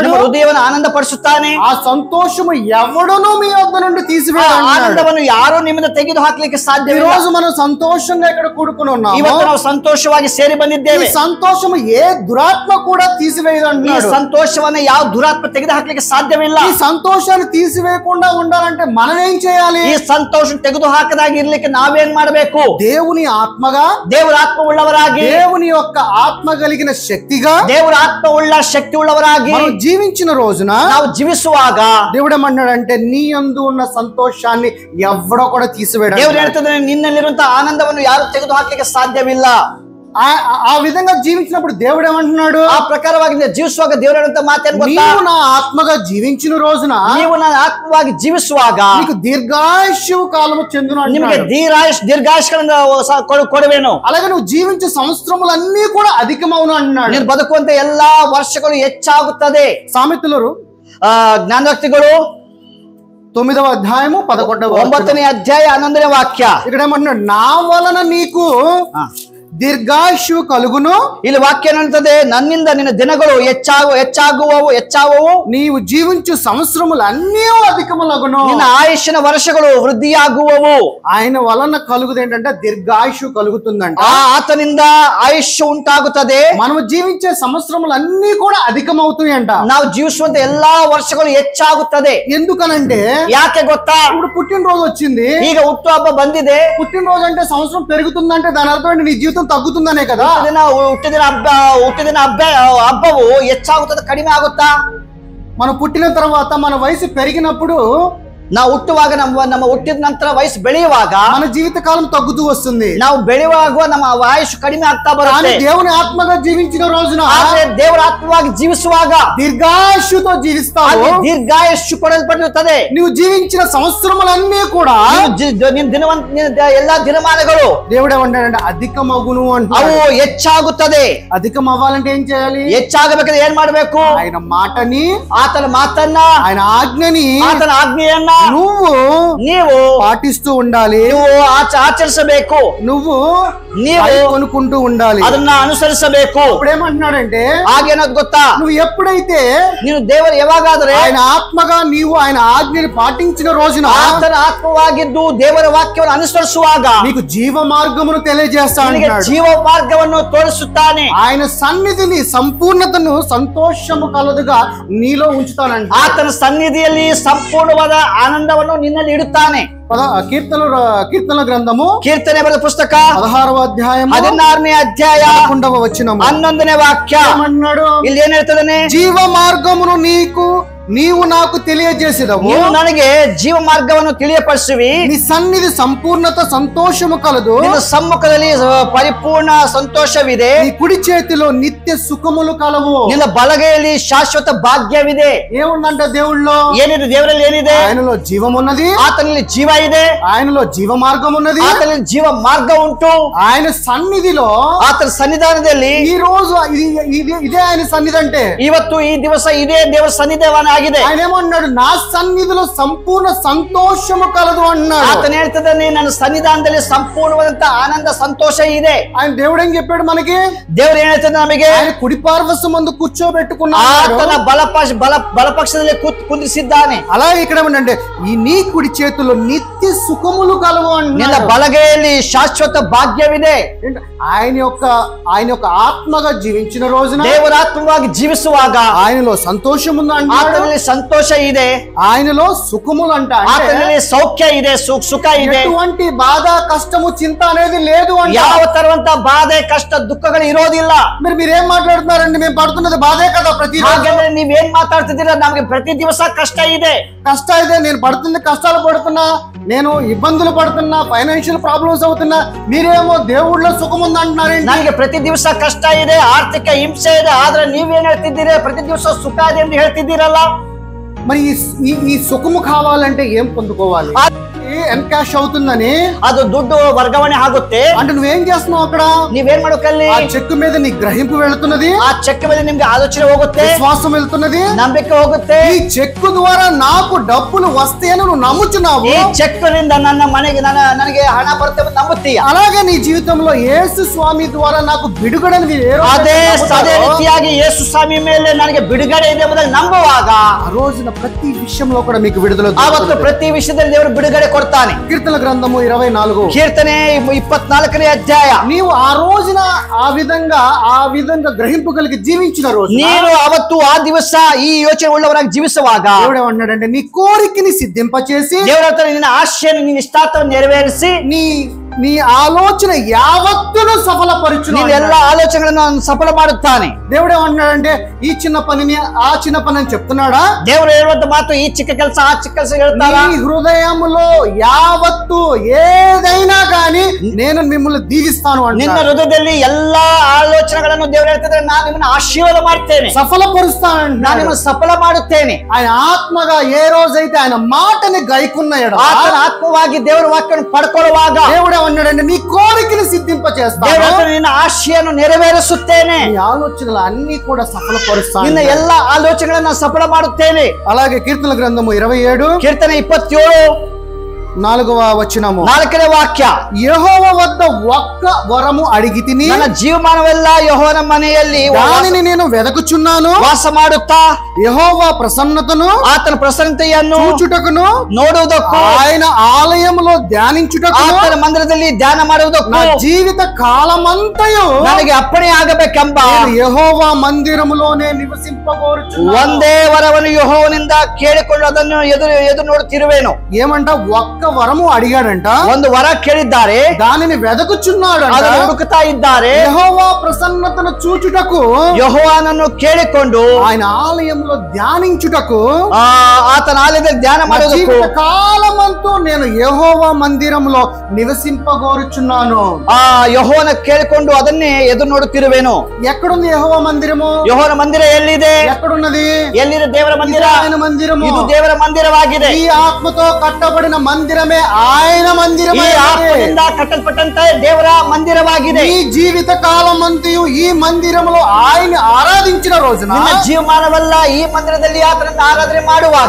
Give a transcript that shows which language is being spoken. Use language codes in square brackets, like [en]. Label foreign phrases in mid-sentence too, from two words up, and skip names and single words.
[kn] ನಿಮ್ಮ ಹೃದಯವನ್ನು ಆನಂದ ಪಡಿಸುತ್ತಾನೆ. [te] ఆ సంతోషము ఎవడును మీ వద్ద నుండి తీసివేయడు. [kn] ಆನಂದವನ್ನು ಯಾರು ನಿಮ್ಮಿಂದ ತೆಗೆದು ಹಾಕ್ಲಿಕ್ಕೆ [te] ఈ [kn] ಸಾಧ್ಯವಿಲ್ಲ. [te] రోజు మనం సంతోషంగా ఇక్కడ కూడుకుని ఉన్నాము. [kn] ಇವತ್ತು ನಾವು ಸಂತೋಷವಾಗಿ ಸೇರಿ [te] ఈ [kn] ಬಂದಿದ್ದೇವೆ. [te] సంతోషము ఏ దురాత్మ కూడా తీసివేయదు [kn] ಈ [te] అంటున్నాడు. [kn] ಸಂತೋಷವನ್ನ ಯಾವ ದುರಾತ್ಮ ತೆಗೆದು ಹಾಕ್ಲಿಕ್ಕೆ ಸಾಧ್ಯವಿಲ್ಲ. [te] ఈ సంతోషాన్ని తీసివేయకుండా ఉండాలంటే మనం ఏం చేయాలి? [kn] ಈ ಸಂತೋಷ ತೆಗೆದು ಹಾಕದಾಗಿ ಇರ್ಲಿಕ್ಕೆ ನಾವೇನ್ ಮಾಡಬೇಕು? [te] దేవుని ఆత్మగా, [kn] ದೇವರ ಆತ್ಮ ಉಳ್ಳವರಾಗಿ, [te] దేవుని యొక్క ఆత్మ కలిగిన శక్తిగా, [kn] ದೇವರ ಆತ್ಮ ಉಳ್ಳ ಶಕ್ತಿ ಉಳ್ಳವರಾಗಿ [te] మనం జీవించిన రోజున [kn] ನಾವು ಜೀವಿಸುವಾಗ [te] దేవుడు ఏమన్నాడంటే, నీ యందు ఉన్న సంతోషాన్ని ఎవడో కూడా తీసివేయడు. [kn] ದೇವರು ಹೇಳ್ತದೆ, ನಿನ್ನಲ್ಲಿರುವಂತಹ ಆನಂದವನ್ನು ಯಾರು ತೆಗೆದು ಹಾಕ್ಲಿಕ್ಕೆ ಸಾಧ್ಯವಿಲ್ಲ. [te] ఆ విధంగా జీవించినప్పుడు దేవుడు ఏమంటున్నాడు, [kn] ಆ ಪ್ರಕಾರವಾಗಿ ಜೀವಿಸುವಾಗ ದೇವರು ಹೇಳುವಂತ ಮಾತೇನು ಗೊತ್ತಾ? [te] నీవు నా ఆత్మగా జీవించిన రోజున [kn] ನೀವು ನನ್ನ ಆತ್ಮವಾಗಿ ಜೀವಿಸುವಾಗ [te] నీకు దీర్ఘాయుష్యు కాలము చెందును [kn] ನಿಮಗೆ [te] అంటున్నాడు. [kn] ದೀರ್ಘಾಯುಷ್ಗಳನ್ನ ಕೊಡುವೇನು. [te] అలాగే నువ్వు జీవించే సంవత్సరములన్నీ కూడా అధికమవును అంటున్నాడు. [kn] ನೀನು ಬದುಕುವಂತ ಎಲ್ಲಾ ವರ್ಷಗಳು ಹೆಚ್ಚಾಗುತ್ತದೆ. [te] సామెతలు [kn] ಜ್ಞಾನೋಕ್ತಿಗಳು [te] 9వ అధ్యాయము 11వ [kn] 9ನೇ ಅಧ್ಯಾಯ 11ನೇ ವಾಕ್ಯ. [te] ఇక్కడ ఏమంటున్నాడు, నా వలన నీకు దీర్ఘాయుషు కలుగును. [kn] ಇಲ್ಲಿ ವಾಕ್ಯ ಏನುಂಟದೆ, ನನ್ನಿಂದ ನಿನ್ನ ದಿನಗಳು ಹೆಚ್ಚಾಗುವವು, [te] నీవు జీవించు సంవత్సరములు అన్నీ అధికములగును, [kn] ನಿನ್ನ ಆಯುಷ್ಯನ ವರ್ಷಗಳು ವೃದ್ಧಿಯಾಗುವವು. [te] ఆయన వలన కలుగుది ఏంటంటే దీర్ఘాయుషు కలుగుతుందంట. [kn] ಆತನಿಂದ ಆಯುಷ್ಯ ಉಂಟಾಗುತ್ತದೆ. [te] మనము జీవించే సంవత్సరములు అన్నీ కూడా అధికమవుతాయి అంట. [kn] ನಾವು ಜೀವಿಸುವಂತ ಎಲ್ಲಾ ವರ್ಷಗಳು ಹೆಚ್ಚಾಗುತ್ತದೆ. [te] ఎందుకనంటే [kn] ಯಾಕೆ ಗೊತ್ತಾ? [te] ఇప్పుడు పుట్టినరోజు వచ్చింది, [kn] ಈಗ ಹುಟ್ಟುಹಬ್ಬ ಬಂದಿದೆ. [te] పుట్టినరోజు అంటే సంవత్సరం పెరుగుతుందంటే దాని అర్థం ఏంటి? నీ జీవితం తగ్గుతుందనే కదా. [kn] ಹುಟ್ಟಿದಿನ ಹಬ್ಬವು ಹೆಚ್ಚಾಗುತ್ತದೆ, ಕಡಿಮೆ ಆಗುತ್ತಾ? [te] మనం పుట్టిన తర్వాత మన వయసు పెరిగినప్పుడు, [kn] ನಾವು ಹುಟ್ಟುವಾಗ ನಮ್ಮ ಹುಟ್ಟಿದ ನಂತರ ವಯಸ್ಸು ಬೆಳೆಯುವಾಗ [te] మన జీవిత కాలం తగ్గుతూ వస్తుంది. [kn] ನಾವು ಬೆಳೆಯುವಾಗ ನಮ್ಮ ಆಯುಷ್ ಕಡಿಮೆ ಆಗ್ತಾ ಬರುತ್ತೆ. [te] దేవుని ఆత్మగా జీవించిన రోజున [kn] ಆದ್ರೆ ದೇವರ ಆತ್ಮವಾಗಿ ಜೀವಿಸುವಾಗ [te] దీర్ఘాయుషుతో జీవిస్తావు. [kn] ದೀರ್ಘಾಯುಷ್ಯು ಕೊಡಲ್ಪಟ್ಟಿರುತ್ತದೆ. [te] నువ్వు జీవించిన సంవత్సరములన్నీ కూడా [kn] ಎಲ್ಲಾ ದಿನಮಾನಗಳು [te] దేవుడు ఏమంటాడంటే అధికమగును [kn] ಅವು [te] అంటాడు. [kn] ಹೆಚ್ಚಾಗುತ್ತದೆ. [te] అధికం అవ్వాలంటే ఏం చేయాలి? [kn] ಹೆಚ್ಚಾಗಬೇಕಾದ್ರೆ ಏನ್ ಮಾಡ್ಬೇಕು? [te] ఆయన మాటని, [kn] ಆತನ ಮಾತನ್ನ, [te] ఆయన ಆಜ್ಞని [kn] ಆತನ ಆಜ್ಞೆಯನ್ನ ನೀವು [te] పాటిస్తూ ఉండాలి. [kn] ನೀವು ಆಚರಿಸಬೇಕು. ನೀವು [te] కొనుక్కుంటూ ఉండాలి. [kn] ಅದನ್ನ ಅನುಸರಿಸಬೇಕು. [te] ఇప్పుడు ఏమంటున్నాడంటే, [kn] ಹಾಗೇನದ್ ಗೊತ್ತಾ? [te] నువ్వు ఎప్పుడైతే [kn] ನೀನು ದೇವರು ಯಾವಾಗಾದ್ರೆ [te] ఆయన ఆత్మగా నీవు ఆయన ఆజ్ఞని పాటించిన రోజున [kn] ಆತನ ಆತ್ಮವಾಗಿದ್ದು ದೇವರ ವಾಕ್ಯವನ್ನು ಅನುಸರಿಸುವಾಗ [te] నీకు జీవ మార్గమును తెలియజేస్తా [kn] ನಿನಗೆ [te] అంటున్నాడు. [kn] ಜೀವ ಮಾರ್ಗವನ್ನು ತೋರಿಸುತ್ತಾನೆ. [te] ఆయన సన్నిధిని సంపూర్ణతను సంతోషము కలదుగా నీలో ఉంచుతానంట. [kn] ಆತನ ಸನ್ನಿಧಿಯಲ್ಲಿ ಸಂಪೂರ್ಣವಾದ ಆನಂದವನ್ನು ನಿನ್ನಲ್ಲಿ ಇಡುತ್ತಾನೆ. [te] కీర్తన గ్రంథము [kn] ಕೀರ್ತನೆ ಬರೆದ ಪುಸ್ತಕ [te] 16వ అధ్యాయము [kn] 16ನೇ ಅಧ್ಯಾಯ [te] 11వ వచనము [kn] 11ನೇ ವಾಕ್ಯ [te] ఏమన్నాడు? [kn] ಇಲ್ಲಿ ಏನ್ ಹೇಳ್ತದಾನೆ? [te] జీవ మార్గమును నీవు నాకు తెలియజేసేదవు, [kn] ನೀವು ನನಗೆ ಜೀವ ಮಾರ್ಗವನ್ನು ತಿಳಿಯಪಡಿಸುವಿ. [te] నీ సన్నిధి సంపూర్ణత సంతోషము కలదు, [kn] ನಿನ್ನ ಸಮ್ಮುಖದಲ್ಲಿ ಪರಿಪೂರ್ಣ ಸಂತೋಷವಿದೆ. [te] నీ కుడి చేతిలో నిత్య సుఖములు కలవు. [kn] ನಿನ್ನ ಬಲಗೈಯಲ್ಲಿ ಶಾಶ್ವತ ಭಾಗ್ಯವಿದೆ. [te] ఏముందంటే దేవుళ్ళో [kn] ಏನಿದೆ? ದೇವರಲ್ಲಿ ಏನಿದೆ? [te] ఆయనలో జీవం ఉన్నది, [kn] ಆತನಲ್ಲಿ ಜೀವ ಇದೆ. [te] ఆయనలో జీవ మార్గం ఉన్నది, [kn] ಆತನಲ್ಲಿ ಜೀವ ಮಾರ್ಗ ಉಂಟು. [te] ఆయన సన్నిధిలో [kn] ಆತನ ಸನ್ನಿಧಾನದಲ್ಲಿ [te] ఈ రోజు ఇదే ఆయన సన్నిధి అంటే [kn] ಇವತ್ತು ಈ ದಿವಸ ಇದೇ ದೇವರ ಸನ್ನಿಧಾನ ಆಗಿದೆ. [te] ఆయన ఏమన్నాడు? నా సన్నిధిలో సంపూర్ణ సంతోషము కలదు అన్నాడు. [kn] ಆತನು ಹೇಳ್ತಿದ್ದಾನೆ, ನನ್ನ ಸನ್ನಿಧಾನದಲ್ಲಿ ಸಂಪೂರ್ಣವಾದಂತ ಆನಂದ ಸಂತೋಷ ಇದೆ. [te] ఆయన దేవుడు ఏం చెప్పాడు మనకి? [kn] ದೇವರು ಏನ್ ಹೇಳ್ತಾನೆ ನಮಗೆ? [te] ఆయన కుడి పార్శ్వము ముందు కూర్చోబెట్టుకున్నాడు. [kn] ಆತನ ಬಲಪಕ್ಷದಲ್ಲಿ ಕುಂದಿರಿಸಿದ್ದಾನೆ. [te] అలాగే ఇక్కడ ఏమంటే ఈ నీ కుడి చేతుల్లో నిత్య సుఖములు కలవు [kn] ನಿನ್ನ [te] అన్నాడు. [kn] ಬಲಗೈಯಲ್ಲಿ ಶಾಶ್ವತ ಭಾಗ್ಯವಿದೆ. [te] ఆయన యొక్క ఆత్మగా జీవించిన రోజున [kn] ದೇವರಾತ್ಮವಾಗಿ ಜೀವಿಸುವಾಗ [te] ఆయనలో సంతోషం ఉంది అంటాడు. [kn] ಆತನಲ್ಲಿ ಸಂತೋಷ ಇದೆ, [te] ఆయనలో సుఖములు అంట. [kn] ಆತನಲ್ಲಿ ಸೌಖ್ಯ ಇದೆ, ಸುಖ ಇದೆ. [te] ఎటువంటి బాధ కష్టము చింత అనేది లేదు అంట. [kn] ಯಾವ ತರುವಂತ ಬಾಧೆ ಕಷ್ಟ ದುಃಖಗಳು ಇರೋದಿಲ್ಲ. [te] మీరేం మాట్లాడుతున్నారండి? మేము పడుతున్నది బాధే కదా ప్రతి [kn] ಹಾಗಾದ್ರೆ ನೀವೇನ್ ಮಾತಾಡ್ತಿದ್ದೀರಾ? ನಮ್ಗೆ ಪ್ರತಿ ದಿವಸ ಕಷ್ಟ ಇದೆ. [te] కష్ట అయితే నేను పడుతున్న కష్టాలు పడుతున్నా, నేను ఇబ్బందులు పడుతున్నా, [en] financial problems [te] అవుతున్నా, మీరేమో దేవుళ్ళో సుఖం ఉంది అంటున్నారండి. [kn] ನನಗೆ ಪ್ರತಿ ದಿವಸ ಕಷ್ಟ ಇದೆ, ಆರ್ಥಿಕ ಹಿಂಸೆ ಇದೆ, ಆದ್ರೆ ನೀವೇನ್ ಹೇಳ್ತಿದ್ದೀರಿ? ಪ್ರತಿ ದಿವಸ ಸುಖ ಇದೆ ಎಂದು ಹೇಳ್ತಿದ್ದೀರಲ್ಲ. [te] మరి ఈ సుఖము కావాలంటే ఏం పొందుకోవాలి? ఎన్కాష్ అవుతుందని [kn] ಅದು ದುಡ್ಡು ವರ್ಗಾವಣೆ ಆಗುತ್ತೆ [te] అంటే నువ్వేం చేస్తున్నావు అక్కడ? [kn] ನೀವೇನ್ ಮಾಡ್ಬೇಕಲ್ಲಿ? [te] ఆ చెక్కు మీద నీ గ్రహింపు వెళుతున్నది, [kn] ಆ ಚೆಕ್ ಮೇಲೆ ನಿಮ್ಗೆ ಆಲೋಚನೆ ಹೋಗುತ್ತೆ, [te] విశ్వాసం వెళ్తున్నది, [kn] ನಂಬಿಕೆ ಹೋಗುತ್ತೆ. [te] ఈ చెక్కు ద్వారా నాకు డబ్బులు వస్తాయని నువ్వు నమ్ముచున్నావు. [kn] ಈ ಚೆಕ್ ನಿಂದ ನನ್ನ ಮನೆಗೆ ನನಗೆ ಹಣ ಬರುತ್ತೆ ಅಂತ ನಂಬುತ್ತೀಯ. [te] అలాగే నీ జీవితంలో యేసు స్వామి ద్వారా నాకు బిడుగడని [kn] ಅದೇ ರೀತಿಯಾಗಿ ಯೇಸು ಸ್ವಾಮಿ ಮೇಲೆ ನನಗೆ ಬಿಡುಗಡೆ ಇದೆ ಎಂಬುದಾಗಿ ನಂಬುವಾಗ [te] ఆ రోజున ప్రతి విషయంలో కూడా మీకు విడుదల [kn] ಆವತ್ತು ಪ್ರತಿ ವಿಷಯದಲ್ಲಿ ದೇವರು ಬಿಡುಗಡೆ ಕೊಡ್ತಾನೆ. [te] కీర్తన గ్రంథము 24 [kn] ಕೀರ್ತನೆ 24ನೇ ಅಧ್ಯಾಯ. [te] నీవు ఆ రోజున ఆ విధంగా గ్రహింపు కలిగి జీవించిన రోజు [kn] ನೀನು ಅವತ್ತು ಆ ದಿವಸ ಈ ಯೋಚನೆ ಉಳ್ಳವರಾಗಿ ಜೀವಿಸುವಾಗ [te] దేవుడు ఏమన్నాడంటే నీ కోరికని సిద్ధింపచేసి [kn] ದೇವರ ಹತ್ರ ನಿನ್ನ ಆಶೆಯನ್ನು, ನಿನ್ನ ಇಷ್ಟಾರ್ಥವನ್ನು ನೆರವೇರಿಸಿ [te] నీ ఆలోచన యావత్తును సఫలపరచును. [kn] ನಿನ್ನ ಎಲ್ಲ ಆಲೋಚನೆಗಳನ್ನು ಅವನು ಸಫಲ ಮಾಡುತ್ತಾನೆ. [te] దేవుడు ఏమన్నాడంటే ఈ చిన్న పనిని ఆ చిన్న పని అని చెప్తున్నాడా? [kn] ದೇವರು ಹೇಳುವಂತ ಮಾತು ಈ ಚಿಕ್ಕ ಕೆಲಸ ಆ ಚಿಕ್ಕ ಕೆಲಸ ಹೇಳ್ತಾರಾ? [te] నీ హృదయములో యావత్తు ఏదైనా గాని నేను మిమ్మల్ని దీవిస్తాను [kn] ನಿನ್ನ [te] అంటున్నాడు. [kn] ಹೃದಯದಲ್ಲಿ ಎಲ್ಲಾ ಆಲೋಚನೆಗಳನ್ನು ದೇವರು ಹೇಳ್ತಿದ್ರೆ, ನಾನು ನಿಮ್ಮನ್ನು ಆಶೀರ್ವಾದ ಮಾಡ್ತೇನೆ, [te] సఫలపరుస్తాను [kn] ನಾನು [te] అంటున్నాడు. [kn] ನಿಮ್ಮನ್ನು ಸಫಲ ಮಾಡುತ್ತೇನೆ. [te] ఆయన ఆత్మగా ఏ రోజైతే ఆయన మాటని గైకున్న ఎడల [kn] ಆತನ ಆತ್ಮವಾಗಿ ದೇವರ ವಾಕ್ಯವನ್ನು ಪಡ್ಕೊಳ್ಳುವಾಗ [te] దేవుడు ఏమన్నాడంటే నీ కోరికని సిద్ధింపచేస్తాను, [kn] ದೇವರ ಹತ್ರ ನಿನ್ನ ಆಶೆಯನ್ನು ನೆರವೇರಿಸುತ್ತೇನೆ, [te] నీ ఆలోచనలు అన్ని కూడా సఫలపరుస్తాను. [kn] ನಿನ್ನ ಎಲ್ಲಾ ಆಲೋಚನೆಗಳನ್ನು ಸಫಲ ಮಾಡುತ್ತೇನೆ. [te] అలాగే కీర్తన గ్రంథము 27 [kn] ಕೀರ್ತನೆ 27 [te] 4వ వచనము [kn] 4ನೇ ವಾಕ್ಯ. [te] యెహోవా వద్ద ఒక్క వరము అడిగితిని, [kn] ನನ್ನ ಜೀವಮಾನವೆಲ್ಲ ಯೆಹೋವನ ಮನೆಯಲ್ಲಿ [te] దానిని నేను వెదకుచున్నాను. [kn] ವಾಸ ಮಾಡುತ್ತಾ [te] యెహోవా ప్రసన్నతను [kn] ಆತನ ಪ್ರಸನ್ನತೆಯನ್ನು [te] చూచుటకును, [kn] ನೋಡುವುದಕ್ಕೂ, [te] ఆయన ఆలయములో ధ్యానించుటకును, [kn] ಆತನ ಮಂದಿರದಲ್ಲಿ ಧ್ಯಾನ ಮಾಡುವುದಕ್ಕೂ [te] నా జీవిత కాలమంతయు [kn] ನನಗೆ ಅಪ್ಪಣೆ ಆಗಬೇಕೆಂಬ [te] నేను యెహోవా మందిరములోనే నివసింపగోరుచున్నాను. [kn] ಒಂದೇ ವರವನ್ನು ಯೆಹೋವನಿಂದ ಕೇಳಿಕೊಂಡು ಅದನ್ನು ಎದುರು ನೋಡುತ್ತಿರುವೆನು. [te] ఏమంట? ఒక్క వరము అడిగాడంట, [kn] ಒಂದು ವರ ಕೇಳಿದ್ದಾರೆ, [te] దానిని వెదకుచున్నాడు. [kn] ಅದನ್ನು ಹುಡುಕುತ್ತಾ ಇದ್ದಾರೆ. [te] యెహోవా ప్రసన్నతను చూచుటకు, [kn] ಯೆಹೋವನನ್ನು ಕೇಳಿಕೊಂಡು [te] ఆయన ఆలయంలో ధ్యానించుటకు, [kn] ಆತನ ಆಲಯದಲ್ಲಿ ಧ್ಯಾನ [te] నా [kn] ಮಾಡುವುದಕ್ಕೂ [te] జీవిత కాలమంతా నేను యెహోవా మందిరంలో నివసింపగోరుచున్నాను. [kn] ಯೆಹೋವನ ಕೇಳಿಕೊಂಡು ಅದನ್ನೇ ಎದುರು ನೋಡುತ್ತಿರುವೆನು. [te] ఎక్కడుంది యెహోవా మందిరము? [kn] ಯೆಹೋವನ ಮಂದಿರ ಎಲ್ಲಿದೆ? [te] ఎక్కడున్నది? [kn] ಎಲ್ಲಿದೆ ದೇವರ ಮಂದಿರ? [te] ఆయన మందిరము. [kn] ಇದು ದೇವರ ಮಂದಿರವಾಗಿದೆ. [te] ఈ ఆత్మతో కట్టబడిన మందిరమే ఆయన [kn] ಈ [te] మందిరమే. [kn] ಆತ್ಮದಿಂದ ಕಟ್ಟಲ್ಪಟ್ಟಂತ ದೇವರ ಮಂದಿರವಾಗಿದೆ. [te] ఈ జీవిత కాలమంతయు ఈ మందిరములో ఆయన ఆరాధించిన రోజున [kn] ನಿಮ್ಮ ಜೀವಮಾನವಲ್ಲ ಈ ಮಂದಿರದಲ್ಲಿ ಆತನನ್ನು ಆರಾಧನೆ ಮಾಡುವಾಗ